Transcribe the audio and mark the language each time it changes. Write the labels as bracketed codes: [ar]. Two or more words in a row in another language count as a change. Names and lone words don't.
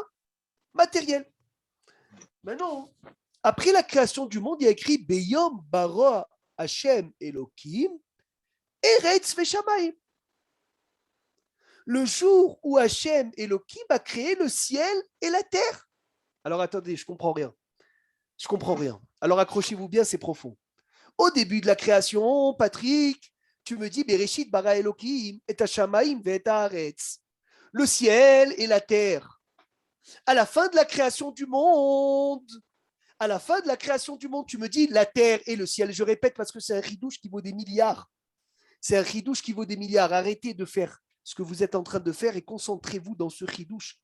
[fr] Matériels. Maintenant, après la création du monde, il y a écrit [he] ביום ברא השם אלוהים ארץ ושמים. [fr] Le jour où Hachem Elohim a créé le ciel et la terre. Alors attendez, je comprends rien. Alors accrochez-vous bien, c'est profond. Au début de la création, Patrick, tu me dis [he] בראשית ברא אלוהים את השמים ואת הארץ. [fr] Le ciel et la terre. À la fin de la création du monde, tu me dis la terre et le ciel. Je répète parce que c'est un ridouche qui vaut des milliards. Arrêtez de faire ce que vous êtes en train de faire et concentrez-vous dans ce ridouche.